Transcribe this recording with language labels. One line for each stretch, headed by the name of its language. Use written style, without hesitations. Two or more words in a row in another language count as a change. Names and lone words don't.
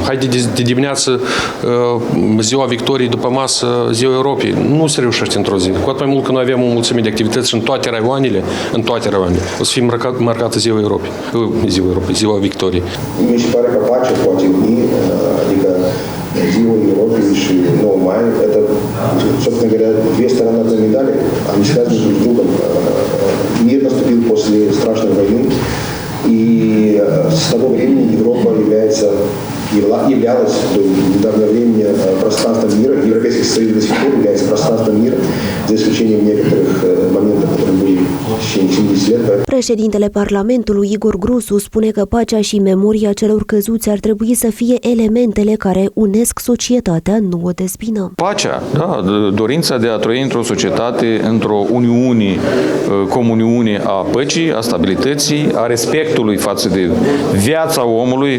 Romanian: Haideți de dimineață ziua Victoriei, după masă ziua Europei. Nu se reușește într-o zi. Cu atât mai mult că noi avem o mulțime de activități și în toate raioanele, o să fie marcată ziua Europei. Ziua Victoriei. Mi se pare că pacea poate uni, adică ziua Europei și 9 mai,
Russian: это, собственно говоря, две стороны одной медали, они связаны друг с другом. Мир наступил после страшной войны, и с того времени Европа являлась до недавнего времени пространством мира, Европейский Союз до сих пор является пространством мира, за исключением некоторых моментов, которые были в течение 70 лет.
Romanian: Președintele Parlamentului Igor Grosu spune că pacea și memoria celor căzuți ar trebui să fie elementele care unesc societatea, nu o dezbină. Pacea, da, dorința de a trăi într-o societate, într-o comuniune a păcii, a stabilității, a respectului față de viața omului.